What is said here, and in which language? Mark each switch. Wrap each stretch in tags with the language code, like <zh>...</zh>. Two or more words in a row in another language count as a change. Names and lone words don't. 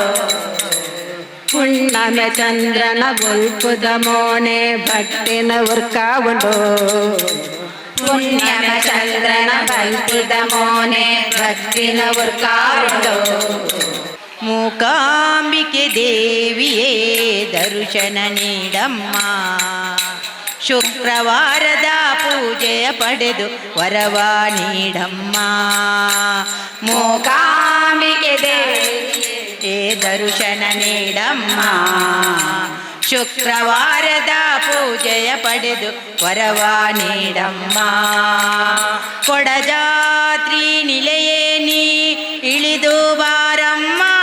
<tcy>ಹುಣ್ಣಮೆ ಚಂದ್ರನ ಬುಲ್ಪುದ ಮೋನೆ ಭಟ್ಟಿನ ಉರ್ಕಾವುಂಡೋ ಪುಣ್ಯಮ ಚಂದ್ರನ ಬಲ್ಪುದ ಮೋನೆ ಭಕ್ತಿನ ಉರ್ಕಾವುಂಡು</tcy> <kn>ಮೂಕಾಂಬಿಕೆ ದೇವಿಯೇ ದರ್ಶನ ನೀಡಮ್ಮ ಶುಕ್ರವಾರದ ಪೂಜೆಯ ಪಡೆದು ವರವ ನೀಡಮ್ಮ ಮೂಕಾಂಬಿಕೆ ದೇವಿ ದರ್ಶನ ನೀಡಮ್ಮ ಶುಕ್ರವಾರದ ಪೂಜೆಯ ಪಡೆದು ವರವ ನೀಡಮ್ಮ ಕೊಡಜಾತ್ರಿ ನಿಲೆಯೇ ನೀ ಇಳಿದು ಬಾರಮ್ಮ</kn>